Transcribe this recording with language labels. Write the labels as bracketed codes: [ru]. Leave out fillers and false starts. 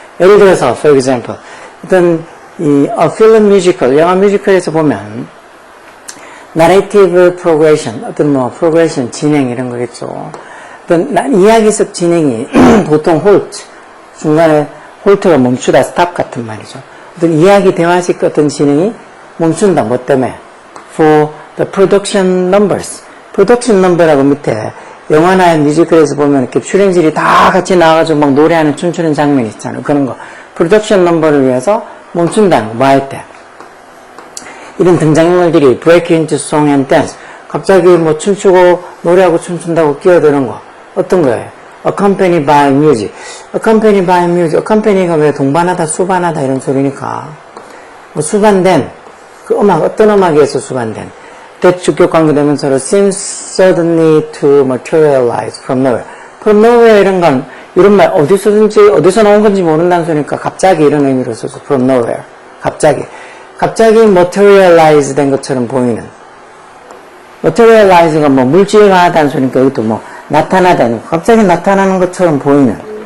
[ko] 예를 들어서, for example, 어떤 a film musical, 영화 뮤지컬에서 보면 narrative progression, 어떤 뭐 progression, 진행 이런 거겠죠. 어떤 이야기 속 진행이 보통 halt, 중간에 halt가 멈추다, stop 같은 말이죠. 어떤 이야기 대화식 어떤 진행이 멈춘다. 뭐 때문에? [en] For the production numbers. [ko] production number라고 밑에 영화나 뮤지컬에서 보면 이렇게 출연진이 다 같이 나와가지고 막 노래하는 춤추는 장면이 있잖아요. 그런 거. production number를 위해서 멈춘다는 거. 뭐 할 때? 이런 등장인물들이 [en] break into song and dance. [ko] 갑자기 뭐 춤추고 노래하고 춤춘다고 끼어드는 거. 어떤 거예요? [en] accompanied by music. accompanied by music. [ko] accompany가 왜 동반하다, 수반하다 이런 소리니까. 뭐 수반된, 그 음악, 어떤 음악에 의해서 수반된. [en] that [ko] 주격 관계되면서로 [en] seems suddenly to materialize from nowhere. from nowhere 이런 건 [ko] 이런 말 어디서든지 어디서 나온 건지 모른다는 소리니까 갑자기 이런 의미로 써서 from nowhere. 갑자기 materialize 된 것처럼 보이는. materialize가 뭐 물질화하다는 소리니까 이것도 뭐 나타나다는 갑자기 나타나는 것처럼 보이는.